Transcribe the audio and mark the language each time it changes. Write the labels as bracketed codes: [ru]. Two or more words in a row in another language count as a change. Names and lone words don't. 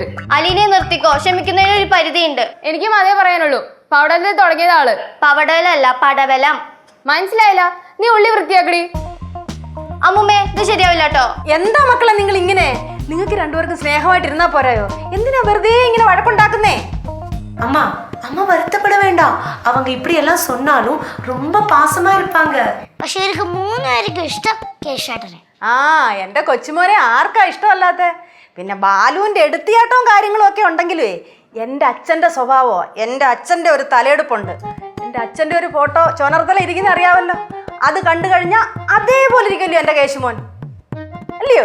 [ml] അലീനെ നിർത്തിക്കോ, ക്ഷമിക്കുന്നതിന് ഒരു പരിധിയുണ്ട്. എനിക്കും അതേ പറയാനുള്ളൂ. പവടലിൽ തുടങ്ങിയത് ആള്. പവടലല്ല, പടവലം. മനസ്സിലായില്ല? നീ ഉള്ളി വൃത്തിയാക്കടി. അമ്മുമ്മേ, ഇത് ശരിയാവില്ല കേട്ടോ. എന്താ മക്കളെ നിങ്ങൾ ഇങ്ങനെ? നിങ്ങൾക്ക് രണ്ടുപേർക്കും സ്നേഹമായിട്ടിരുന്നാ പോരായോ? എന്തിനാ വെറുതെ ഇങ്ങനെ വഴക്കുണ്ടാക്കുന്നേ? [ta] அம்மா அம்மா வருத்தப்பட வேண்டாம். அவங்க இப்படி எல்லாம் சொன்னாலும் ரொம்ப பாசமா இருப்பாங்க. [ml] പക്ഷെ ഇവർക്ക് 3 പേർക്കും ഇഷ്ടം കേശാട്ടനെ. ആ, എന്റെ കൊച്ചുമോനെ ആർക്കാ ഇഷ്ടമല്ലാത്ത? പിന്നെ ബാലുവിന്റെ എടുത്തിയാട്ടവും കാര്യങ്ങളും ഒക്കെ ഉണ്ടെങ്കിലേ എൻ്റെ അച്ഛൻ്റെ സ്വഭാവമോ, എൻ്റെ അച്ഛൻ്റെ ഒരു തലയെടുപ്പുണ്ട്. എൻ്റെ അച്ഛൻ്റെ ഒരു ഫോട്ടോ ചോനർത്തല ഇരിക്കുന്ന അറിയാമല്ലോ. അത് കണ്ടു കഴിഞ്ഞാൽ അതേപോലെ ഇരിക്കുമല്ലോ എൻ്റെ കേശുമോൻ, അല്ലയോ?